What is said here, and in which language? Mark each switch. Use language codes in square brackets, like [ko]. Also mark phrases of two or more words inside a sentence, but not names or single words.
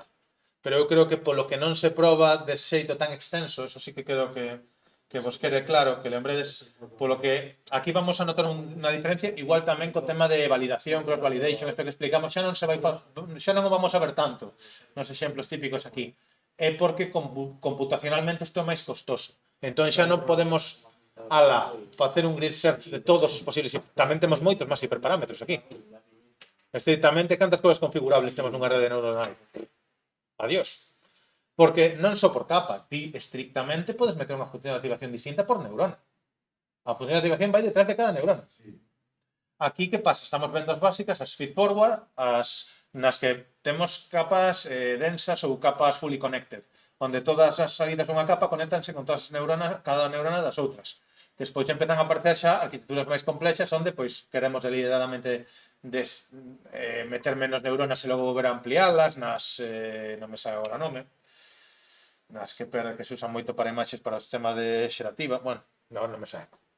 [gl] Pero eu creo que polo que non se proba de xeito tan extenso, eso sí que creo que que vos quede claro, que lembredes, polo que aquí vamos a notar unha diferencia, igual tamén co tema de validación, [en] cross-validation, [gl] isto que explicamos, xa non o vamos a ver tanto nos exemplos típicos aquí. É porque computacionalmente isto é máis costoso. Entón xa non podemos facer un [en] grid search [gl] de todos os posibles, tamén temos moitos máis hiperparámetros aquí. Estrictamente, cantas cousas configurables temos nunha rede neuronal? Adiós. Porque non só por capa, ti estrictamente podes meter unha función de activación distinta por neurona. A función de activación vai detrás de cada neurona. Aquí, que pasa? Estamos vendo as básicas, as feed-forward, nas que temos capas densas ou capas [en] fully connected, [gl] onde todas as saídas dunha capa conectanse con todas as neuronas, cada neurona das outras. Despois empezan a aparecer xa arquitecturas máis complexas onde pois queremos deliberadamente meter menos neuronas e logo volver a ampliálas nas, non me sabe agora o nome, nas que se usan moito para imaxes para o sistema de xerativa, bueno, non me sabe.